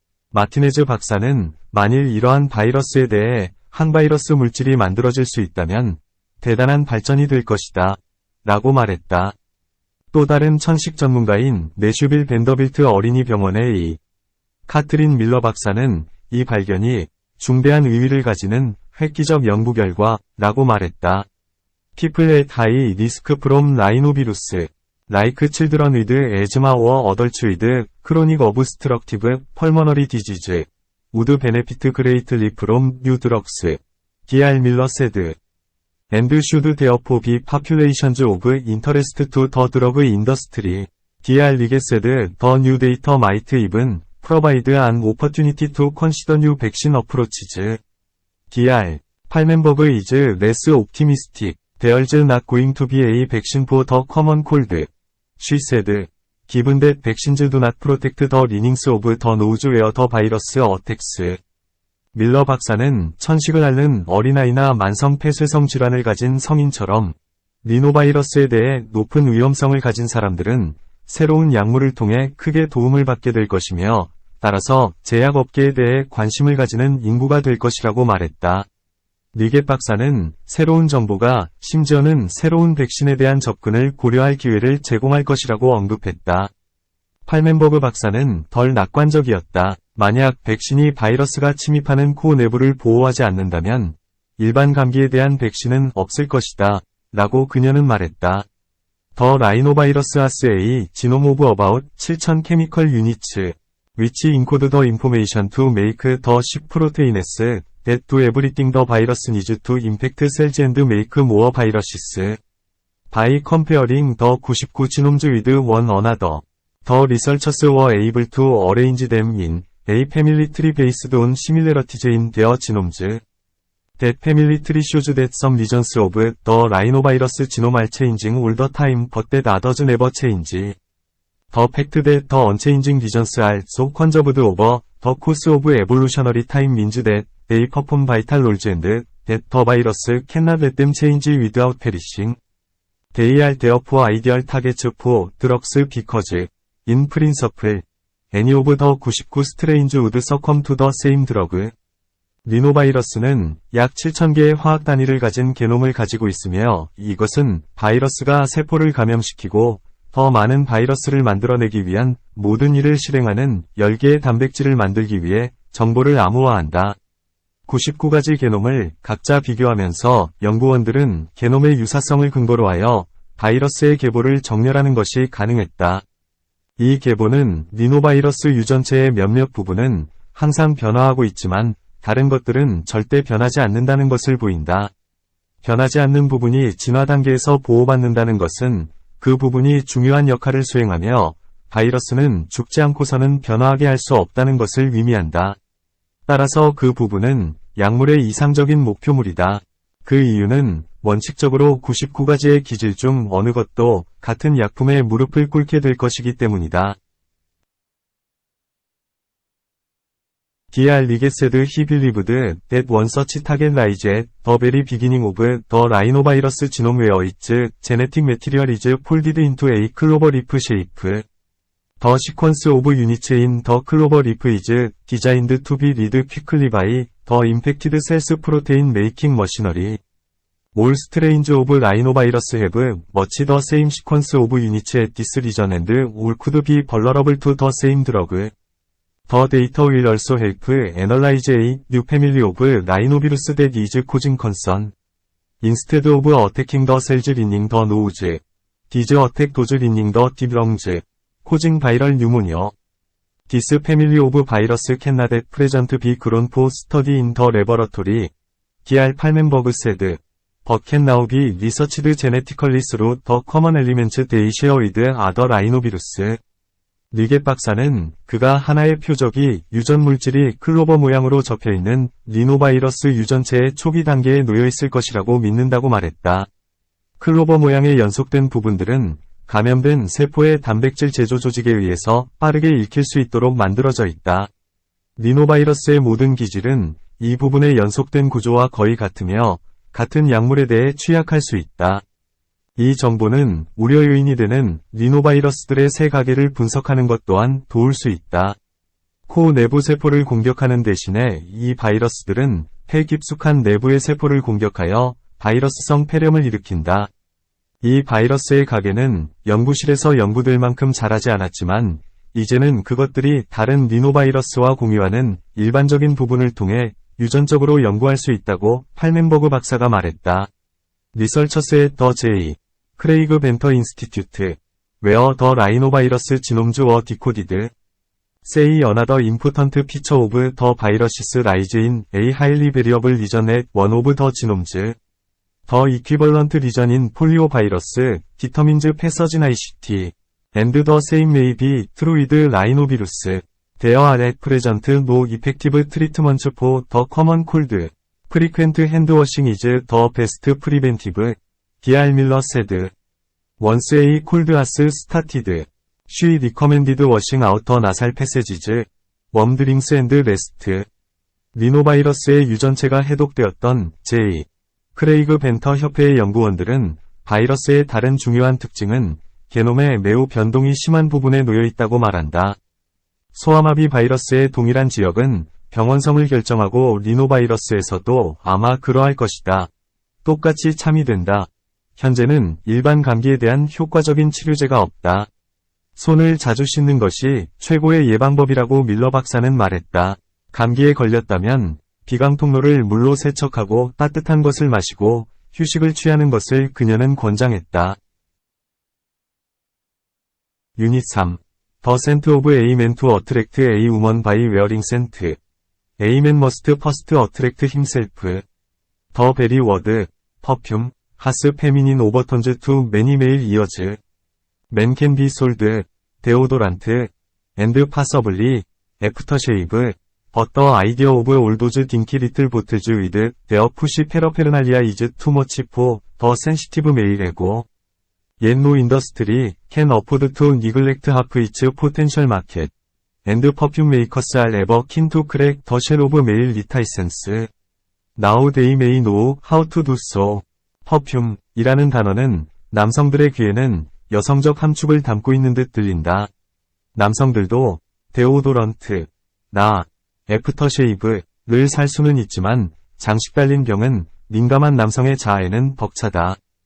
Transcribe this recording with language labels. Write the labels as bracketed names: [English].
[Korean] 마티네즈 박사는 만일 이러한 바이러스에 대해 항바이러스 물질이 만들어질 수 있다면 대단한 발전이 될 것이다. 라고 말했다. 또 다른 천식 전문가인 내슈빌 벤더빌트 어린이병원의 이 카트린 밀러 박사는 이 발견이 중대한 의미를 가지는 획기적 연구 결과라고 말했다. [English] People at high risk from rhinovirus, like children with asthma or adults with chronic obstructive pulmonary disease, would benefit greatly from new drugs, Dr. Miller said. And should therefore be populations of interest to the drug industry. Dr. Ligge said the new data might even provide an opportunity to consider new vaccine approaches. Dr. Palmenberg is less optimistic. There's not going to be a vaccine for the common cold. She said, given that vaccines do not protect the linings of the nose where the virus attacks. [Korean] 밀러 박사는 천식을 앓는 어린아이나 만성 폐쇄성 질환을 가진 성인처럼 리노바이러스에 대해 높은 위험성을 가진 사람들은 새로운 약물을 통해 크게 도움을 받게 될 것이며 따라서 제약업계에 대해 관심을 가지는 인구가 될 것이라고 말했다. 니겟 박사는 새로운 정보가 심지어는 새로운 백신에 대한 접근을 고려할 기회를 제공할 것이라고 언급했다. 팔멘버그 박사는 덜 낙관적이었다. 만약 백신이 바이러스가 침입하는 코 내부를 보호하지 않는다면 일반 감기에 대한 백신은 없을 것이다. 라고 그녀는 말했다. [English] 더 라이노바이러스 has a genome of about 7,000 chemical units, which encode the information to make the ship proteins that do everything the virus needs to infect cells and make more viruses. By comparing the 99 genomes with one another, the researchers were able to arrange them in a family tree based on similarities in their genomes. That family tree shows that some regions of the rhinovirus genome are changing all the time but that others never change. The fact that the unchanging regions are so conserved over the course of evolutionary time means that they perform vital roles and that the virus cannot let them change without perishing. They are therefore ideal targets for drugs because, in principle, any of the 99 strains would succumb to the same drug. [Korean] 리노바이러스는 약 7,000개의 화학 단위를 가진 게놈을 가지고 있으며 이것은 바이러스가 세포를 감염시키고 더 많은 바이러스를 만들어내기 위한 모든 일을 실행하는 10개의 단백질을 만들기 위해 정보를 암호화한다. 99가지 게놈을 각자 비교하면서 연구원들은 게놈의 유사성을 근거로 하여 바이러스의 계보를 정렬하는 것이 가능했다. 이 계보는 리노바이러스 유전체의 몇몇 부분은 항상 변화하고 있지만 다른 것들은 절대 변하지 않는다는 것을 보인다. 변하지 않는 부분이 진화 단계에서 보호받는다는 것은 그 부분이 중요한 역할을 수행하며 바이러스는 죽지 않고서는 변화하게 할 수 없다는 것을 의미한다. 따라서 그 부분은 약물의 이상적인 목표물이다. 그 이유는 원칙적으로 99가지의 기질 중 어느 것도 같은 약품에 무릎을 꿇게 될 것이기 때문이다. [English] Dr. Liget said he believed that one such target lies at the very beginning of the rhinovirus genome where its genetic material is folded into a clover leaf shape. The sequence of units in the clover leaf is designed to be read quickly by the infected cell's protein-making machinery. All strains of rhinovirus have much the same sequence of units at this region and all could be vulnerable to the same drug. The data will also help analyze a new family of rhinovirus that is causing concern. Instead of attacking the cells lining the nose, these attack those lining the deep lungs, causing viral pneumonia. This family of virus cannot at present be grown for study in the laboratory, Dr. Palmenberg said, but can now be researched genetically through the common elements they share with other rhinovirus. [Korean] 리겟 박사는 그가 하나의 표적이 유전 물질이 클로버 모양으로 접혀있는 리노바이러스 유전체의 초기 단계에 놓여있을 것이라고 믿는다고 말했다. 클로버 모양의 연속된 부분들은 감염된 세포의 단백질 제조 조직에 의해서 빠르게 읽힐 수 있도록 만들어져 있다. 리노바이러스의 모든 기질은 이 부분의 연속된 구조와 거의 같으며 같은 약물에 대해 취약할 수 있다. 이 정보는 우려 요인이 되는 리노바이러스들의 세가계를 분석하는 것 또한 도울 수 있다. 코 내부 세포를 공격하는 대신에 이 바이러스들은 폐 깊숙한 내부의 세포를 공격하여 바이러스성 폐렴을 일으킨다. 이 바이러스의 가계는 연구실에서 연구될 만큼 자라지 않았지만 이제는 그것들이 다른 리노바이러스와 공유하는 일반적인 부분을 통해 유전적으로 연구할 수 있다고 팔멘버그 박사가 말했다. [English] 리서처스의 더 J. 크레이그 벤터 인스티튜트, where the rhinovirus genomes were decoded. Say another important feature of the viruses lies in a highly variable region at one of the genomes. The equivalent region in poliovirus determines pathogenicity, and the same may be true with rhinovirus. There are at present no effective treatments for the common cold. Frequent hand washing is the best preventive. Dr. Miller said. Once a cold has started, she recommended washing out the nasal passages, warm drinks and rest. [Korean] 리노바이러스의 유전체가 해독되었던 J. 크레이그 벤터 협회의 연구원들은 바이러스의 다른 중요한 특징은 게놈의 매우 변동이 심한 부분에 놓여 있다고 말한다. 소아마비 바이러스의 동일한 지역은 병원성을 결정하고 리노바이러스에서도 아마 그러할 것이다. 똑같이 참이된다. 현재는 일반 감기에 대한 효과적인 치료제가 없다. 손을 자주 씻는 것이 최고의 예방법이라고 밀러 박사는 말했다. 감기에 걸렸다면 비강 통로를 물로 세척하고 따뜻한 것을 마시고 휴식을 취하는 것을 그녀는 권장했다. [English] 유닛 3. The scent of a man to attract a woman by wearing scent. A man must first attract himself. The very word, perfume, has feminine overtones to many male ears. Men can be sold, deodorant, and possibly, aftershave, but the idea of all those dinky little bottles with their pushy paraphernalia is too much for the sensitive male ego. Yet no industry can afford to neglect half its potential market, and perfume makers are ever keen to crack the shell of male reticence. Now they may know how to do so. [Korean] 퍼퓸이라는 단어는 남성들의 귀에는 여성적 함축을 담고 있는 듯 들린다. 남성들도 데오도런트, 애프터쉐이브를 살 수는 있지만 장식 달린 병은 민감한 남성의 자아에는 벅차다.